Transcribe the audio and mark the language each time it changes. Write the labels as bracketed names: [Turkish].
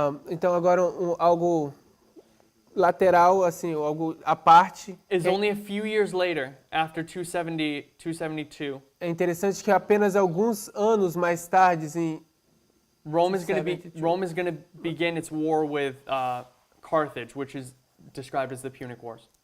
[Portuguese] Então agora algo lateral, assim, algo à parte. [English] is only a few years later, after 272, [Portuguese] É interessante que apenas alguns anos mais tarde, [English] Rome is going [Portuguese] 272. [English] to begin its war with Carthage, which is described as the Punic Wars,